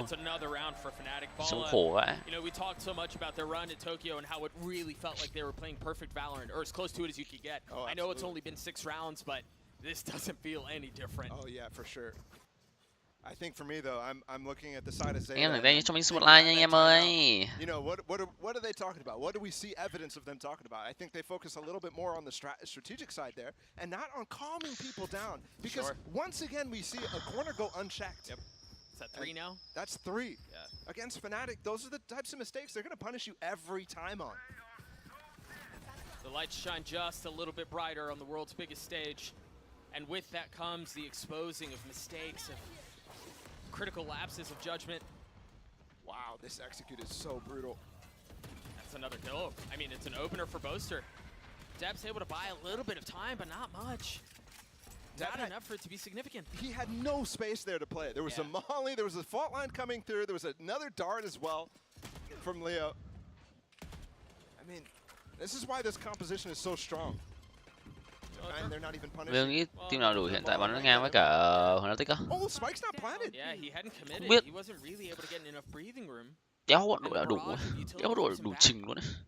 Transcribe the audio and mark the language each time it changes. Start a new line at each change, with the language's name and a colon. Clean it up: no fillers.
English: It's another round for Fnatic.
Vietnamese: Sống khổ quá.
English: You know, we talked so much about their run in Tokyo and how it really felt like they were playing perfect Valorant, or as close to it as you could get. Oh, I know it's only been 6 rounds, but this doesn't feel any different. Oh yeah, for sure. I think for me though, I'm looking at the side of ZETA.
Vietnamese: Anh em rảnh tay cho mình xin một like nha anh em ơi.
English: You know, what are they talking about? What do we see evidence of them talking about? I think they focus a little bit more on the strategic side there, and not on calming people down. Because once again, we see a corner go unchecked. Yep. Is that 3 now? That's 3. Yeah. Against Fnatic, those are the types of mistakes they're going to punish you every time on. The lights shine just a little bit brighter on the world's biggest stage. And with that comes the exposing of mistakes, of critical lapses of judgment. Wow, this execute is so brutal. That's another kill. I mean, it's an opener for Boaster. Deb's able to buy a little bit of time, but not much. Not enough for it to be significant. He had no space there to play. There was a molly, there was a fault line coming through, there was another dart as well from Leo. I mean, this is why this composition is so strong. And they're not even
Vietnamese: Mình nghĩ team nào đủ hiện tại bắn ngang với cả Fnatic á?
English: Oh, Spike's not planted. Yeah, he hadn't committed.
Vietnamese: Biết.
English: He wasn't really able to get enough breathing room.
Vietnamese: Đéo bọn đội đã đủ, đéo đội đủ trình luôn đấy.